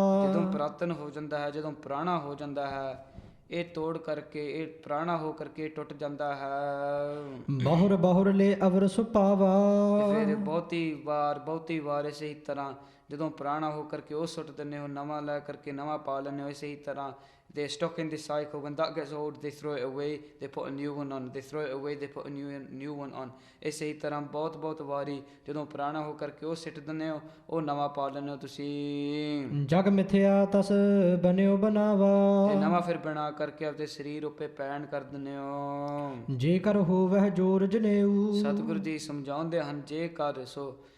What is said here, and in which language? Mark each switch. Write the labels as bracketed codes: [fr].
[pa] ਜਦੋਂ ਪੁਰਾਤਨ ਹੋ ਜਾਂਦਾ ਹੈ, ਜਦੋਂ ਪੁਰਾਣਾ ਹੋ ਜਾਂਦਾ ਹੈ, ਇਹ ਤੋੜ ਕਰਕੇ, ਇਹ ਪੁਰਾਣਾ ਹੋ ਕਰਕੇ ਟੁੱਟ ਜਾਂਦਾ ਹੈ। ਬਹੁਰ ਬਹੁਰ ਲੈ ਅਵਰ ਸੁਪਾਵਾ। ਫਿਰ ਬਹੁਤੀ ਵਾਰ ਇਸੇ ਹੀ ਤਰ੍ਹਾਂ ਜਦੋਂ ਪੁਰਾਣਾ ਹੋ ਕਰਕੇ ਉਹ ਸੁੱਟ ਦਿੰਦੇ ਹੋ, ਨਵਾਂ ਲੈ ਕਰਕੇ ਨਵਾਂ ਪਾ ਲੈਂਦੇ ਹੋ। ਇਸੇ ਹੀ ਤਰ੍ਹਾਂ [en] they stuck in this cycle. When that gets old, they throw it away, they put a new one on. They throw it away, they put a new one on. [pa] ਇਸੇ ਹੀ ਤਰ੍ਹਾਂ ਬਹੁਤ ਵਾਰੀ ਜਦੋਂ ਪੁਰਾਣਾ ਹੋ ਕਰਕੇ ਉਹ ਸਿੱਟ ਦਿੰਦੇ ਹੋ, ਉਹ ਨਵਾਂ ਪਾ ਲੈਂਦੇ ਹੋ ਤੁਸੀਂ। ਜਗ ਮਿਥਿਆ ਤਸ ਬਨਿਓ ਬਣਾਵਾ। ਤੇ ਨਵਾਂ ਫਿਰ ਬਣਾ ਕਰਕੇ ਆਪਦੇ ਸਰੀਰ ਉੱਪਰ ਪੈਣ ਕਰ ਦਿੰਦੇ ਹੋ। ਜੇਕਰ ਹੋਵਹਿ ਜੋਰ ਜਨੇਊ। ਸਤਿਗੁਰੂ ਜੀ ਸਮਝਾਉਂਦੇ ਹਨ, ਜੇਕਰ ਸੋ